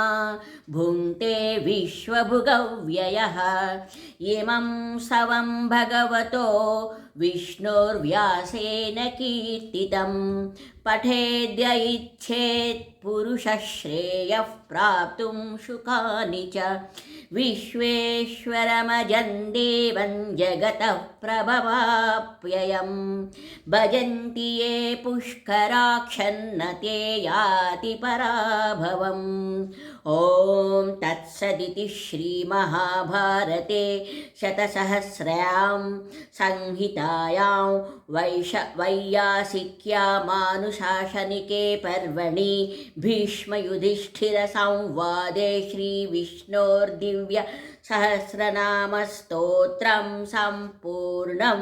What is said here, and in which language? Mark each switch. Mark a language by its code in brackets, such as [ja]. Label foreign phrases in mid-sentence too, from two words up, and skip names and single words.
[sa] భుంక్తే విశ్వభుగవ్యయః ఇమం సవం భగవతో విష్ణోర్వ్యాసేన కీర్తితం పఠేద్య ఇచ్ఛేత్ పురుషः శ్రేయః ప్రాప్తుం సుఖాని చ విశ్వేశ్వరమజం దేవం జగతః ప్రభవాప్యయం భజంతి ఏ పుష్కరాక్షన్న తే యాతి పరాభవం ఓం తత్ तत्सदिति श्रीमहाभारते शतसहस्र्यां संहितायां वैयासिक्यामानुशासनिके पर्वणि भीष्मयुधिष्ठिरसंवादे श्रीविष्णोर्दिव्य सहस्रनामस्तोत्रं सम्पूर्णं।